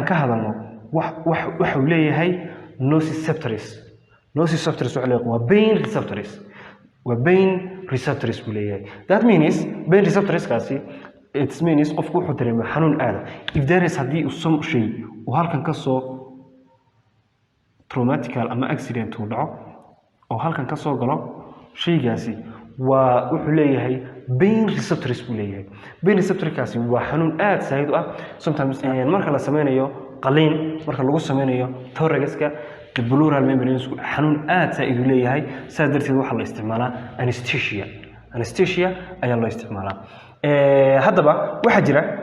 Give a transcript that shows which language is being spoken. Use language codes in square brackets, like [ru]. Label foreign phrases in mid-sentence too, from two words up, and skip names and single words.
[so] ka hadalno waxa uu leeyahay nociceptors waxa leeyahay waa [en] pain receptors [so] buu leeyahay [en] that means pain receptors [so] kaasi [en] it means [so] qofku wuxuu dareemaa xanuun aad [en] if there is [so] hadii uu some shay oo halkan ka soo traumatical ama accident uu dhaco oo halkan ka soo galo shaygaasi waa wuxuu leeyahay [en] pain receptors [so] buu leeyahay pain receptorkaasi waa xanuun aad saayid ah sometimes marka la sameeyo qaliin marka lagu sameeyo thoraciska [en] the pleural membrane [so] xanuun aad saayid u leeyahay saad darteed waxa la isticmaalaa anesthesia ayaa loo isticmaalaa haddaba waxa jira